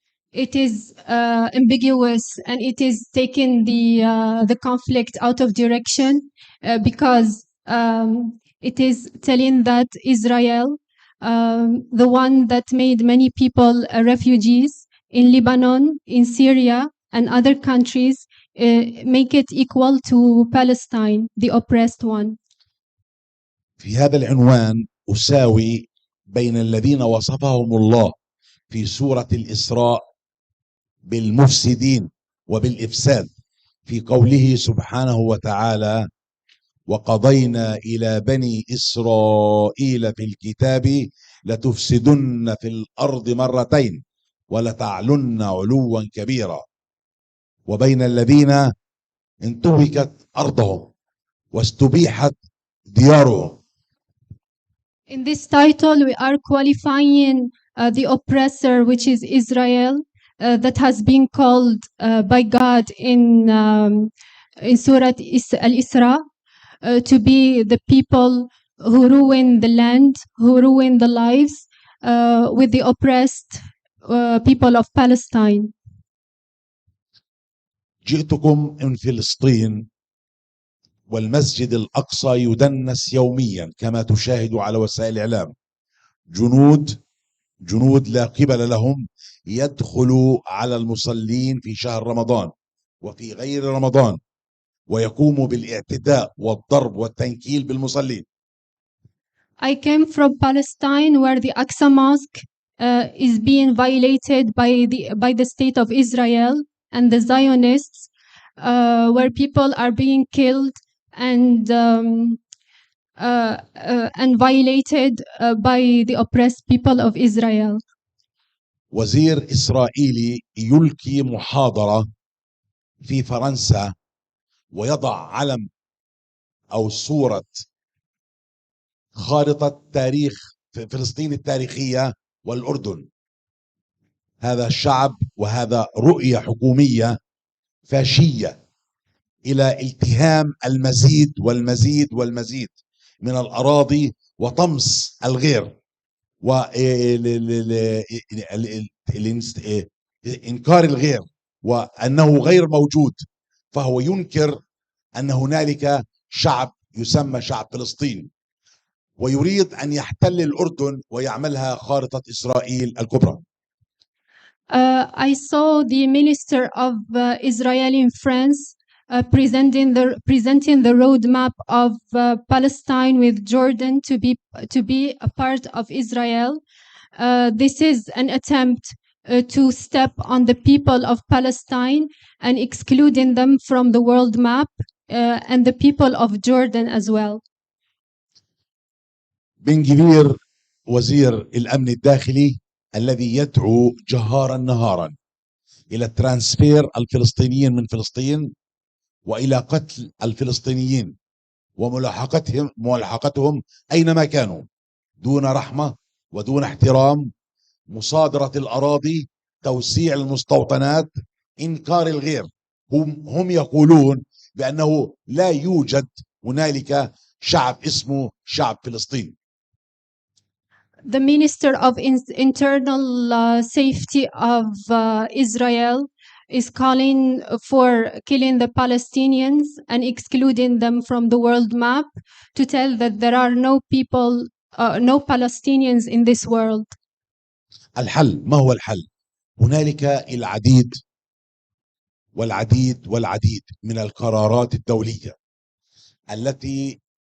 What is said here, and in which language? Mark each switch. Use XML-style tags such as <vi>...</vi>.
<en>It is ambiguous, and it is taking the conflict out of direction because it is telling that Israel, the one that made many people refugees in Lebanon, in Syria, and other countries, make it equal to Palestine, the oppressed one.</en> <ar>في هذا العنوان أساوي بين الذين وصفهم الله في سورة الإسراء بالمفسدين وبالإفساد في قوله سبحانه وتعالى: وقضينا إلى بني إسرائيل في الكتاب لتفسدن في الأرض مرتين ولتعلن علوا كبيرا، وبين الذين انتهكت أرضهم واستبيحت ديارهم.</ar> <en>In this title, we are qualifying the oppressor, which is Israel, that has been called by God in Surah Al-Isra to be the people who ruin the land, who ruin the lives with the oppressed people of Palestine.</en> <ar>جئتكم من فلسطين والمسجد الأقصى يدنس يوميا كما تشاهد على وسائل الإعلام. جنود لا قبل لهم يدخلوا على المصلين في شهر رمضان وفي غير رمضان ويقوموا بالاعتداء والضرب والتنكيل بالمصلين.</ar> <en>I came from Palestine where the Aqsa Mosque is being violated by the state of Israel and the Zionists, where people are being killed and violated by the oppressed people of Israel.</en> <ar>وزير إسرائيلي يلقي محاضرة في فرنسا ويضع علم أو صورة خارطة تاريخ فلسطين التاريخية والأردن. هذا الشعب وهذا رؤية حكومية فاشية إلى التهام المزيد والمزيد والمزيد من الأراضي وطمس الغير وإنكار الغير وأنه غير موجود. فهو ينكر أن هنالك شعب يسمى شعب فلسطين ويريد أن يحتل الأردن ويعملها خارطة إسرائيل الكبرى.</ar> <en>I saw the minister of Israel in France presenting the roadmap of Palestine with Jordan to be a part of Israel. This is an attempt to step on the people of Palestine and excluding them from the world map and the people of Jordan as well.</en> <ar>بن جبير وزير الأمن الداخلي الذي يدعو جهارا نهارا إلى ترانسفير الفلسطينيين من فلسطين وإلى قتل الفلسطينيين وملاحقتهم أينما كانوا دون رحمة ودون احترام، مصادرة الأراضي، توسيع المستوطنات، إنكار الغير. هم يقولون بأنه لا يوجد هنالك شعب اسمه شعب فلسطين.</ar> <en>The Minister of Internal Safety of Israel is calling for killing the Palestinians and excluding them from the world map to tell that there are no people, no Palestinians in this world.</en> <ar>الحل ما هو الحل؟ هنالك العديد والعديد والعديد من القرارات الدولية التي</ar>